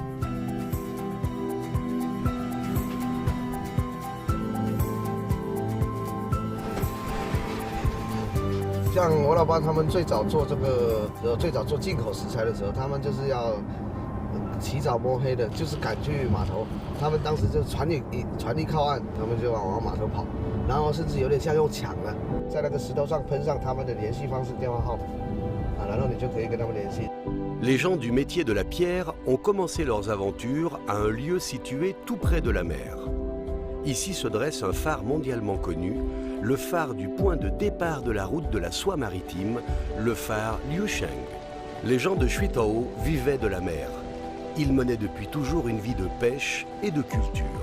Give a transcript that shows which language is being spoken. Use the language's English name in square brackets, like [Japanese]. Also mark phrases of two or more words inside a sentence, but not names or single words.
[Chinese] 像我老爸他们最早做进口食材的时候，他们就是要起早摸黑的，就是赶去码头。他们当时就船一靠岸，他们就往码头跑，然后甚至有点像用抢的，在那个石头上喷上他们的联系方式、电话号码，然后你就可以跟他们联系。 [French] Les gens du métier de la pierre ont commencé leurs aventures à un lieu situé tout près de la mer. Ici se dresse un phare mondialement connu, le phare du point de départ de la route de la soie maritime, le phare Liusheng. Les gens de Shuitao vivaient de la mer. Ils menaient depuis toujours une vie de pêche et de culture.